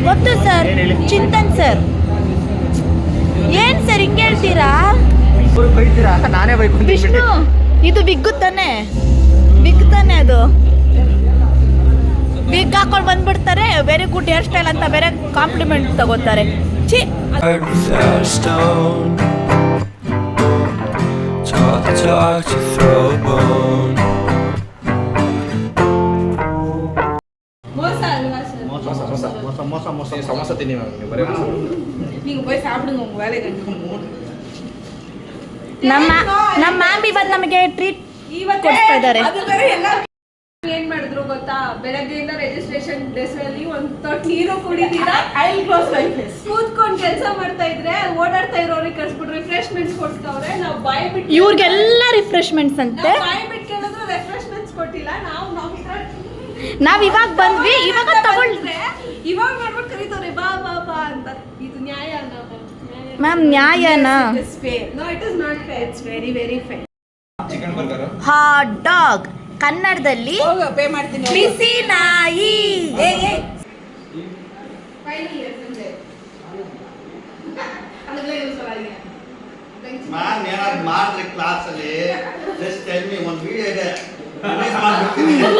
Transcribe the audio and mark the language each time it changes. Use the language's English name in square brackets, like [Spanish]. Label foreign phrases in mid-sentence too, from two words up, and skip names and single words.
[Kannada] ಗೊತ್ತು ಸರ್, ಚಿಂತನ್ ಸರ್. ಏನ್ ಸರ್ ಹಿಂಗೆ ಹೇಳ್ತೀರಾ? ಬೈತೀರಾ? ನಾನೇ ಬೈಕೊಂಡು ವಿಷ್ಣು, ಇದು ವಿಗ್ಗು ತಾನೆ? ವಿಗ್ ತಾನೆ ಅದು? ವಿಗ್ ಹಾಕೊಂಡು ಬಂದ್ಬಿಡ್ತಾರೆ. [English] very good hair style [Kannada] ಅಂತ ಬೇರೆ ಕಾಂಪ್ಲಿಮೆಂಟ್ ತಗೋತಾರೆ. ಛೀ. [English] Heart without a stone. Talk the talk to throw a bone. [Tamil] மோசா அல்வா சார். [Kannada] ಸಮೋಸ ತಿನ್ನಿ ಮ್ಯಾಮ್, ನೀವು ಬರೀ ಮೋಸ. [Tamil] நீங்க போய் சாப்பிடுங்க, உங்க வேலையை கண்டிப்பா. [Kannada] ನಮ್ಮ ಮ್ಯಾಮ್ ಇವತ್ತು ನಮಗೆ ಟ್ರೀಟ್ ಕೊಡ್ತಾ ಇದ್ದಾರೆ. ಅದು ಬೇರೆ ಎಲ್ಲ ಏನ್ ಮಾಡಿದ್ರು ಗೊತ್ತಾ? ಬೆಳಗ್ಗೆಯಿಂದ [English] registration desk [Kannada] ಅಲ್ಲಿ ಒಂದು ತೊಟ್ಟು ನೀರು ಕುಡಿತೀರಾ, ಕೂತ್ಕೊಂಡು ಕೆಲಸ ಮಾಡ್ತಾ ಇದ್ರೆ ಓಡಾಡ್ತಾ ಇರೋರಿಗೆ ಕಳ್ಸ್ಬಿಟ್ಟು ರಿಫ್ರೆಶ್ಮೆಂಟ್ಸ್ ಕೊಡ್ತಾವ್ರೆ. ನಾವು ಬಾಯ್ ಬಿಟ್ಟು ಇವ್ರಿಗೆಲ್ಲ ರಿಫ್ರೆಶ್ಮೆಂಟ್ಸ್ ಅಂತೆ. ಬಾಯ್ ಬಿಟ್ಟು ಕೇಳಿದ್ರು ರಿಫ್ರೆಶ್ಮೆಂಟ್ಸ್ ಕೊಟ್ಟಿಲ್ಲ. ನಾವು ನಾವ್ ಇವಾಗ ಬಂದ್ವಿ, ಇವಾಗ ತಗೊಳ್ಳಿ ಇವಾಗ ಮಾಡ್ಬಿಟ್ಟು ಕರೀತವ್ರೆ ಬಾ ಬಾ ಬಾ ಅಂತ. ಇದು ನ್ಯಾಯನಾ ಮ್ಯಾಮ್, ನ್ಯಾಯನಾ? [English] No, it is not fair. It's very very fair. chicken burger hot dog [Kannada] ಕನ್ನಡದಲ್ಲಿ ಪೇ ಮಾಡ್ತೀನಿ. ಬಿಸಿ ನಾಯಿ. ಮ್ಯಾಮ್ ಏನಾದ್ರು ಮಾಡಿದ್ರೆ ಕ್ಲಾಸಲ್ಲಿ [English] just tell me, [Kannada] ಒಂದು ವಿಡಿಯೋ ಇದೆ ರಿಲೀಸ್ ಮಾಡ್ಬಿಡ್ತೀನಿ.